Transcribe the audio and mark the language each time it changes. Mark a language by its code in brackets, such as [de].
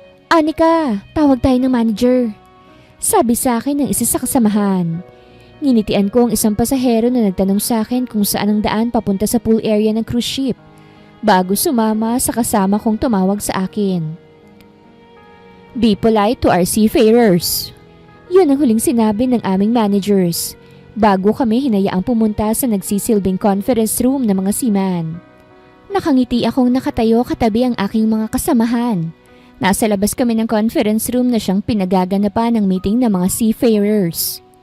[tl] Anika, tawag tayo ng manager. Sabi sa akin ng isa sa kasamahan. Nginitian ko ang isang pasahero na nagtanong sa akin kung saan ang daan papunta sa pool area ng cruise ship bago sumama sa kasama kong tumawag sa akin. [en] Be polite to our seafarers. [tl] Yun ang huling sinabi ng aming managers bago kami hinayaang pumunta sa nagsisilbing conference room ng mga seaman. Nakangiti akong nakatayo katabi ang aking mga kasamahan. Nasa labas kami ng conference room na siyang pinagaganapan ng meeting ng mga seafarers.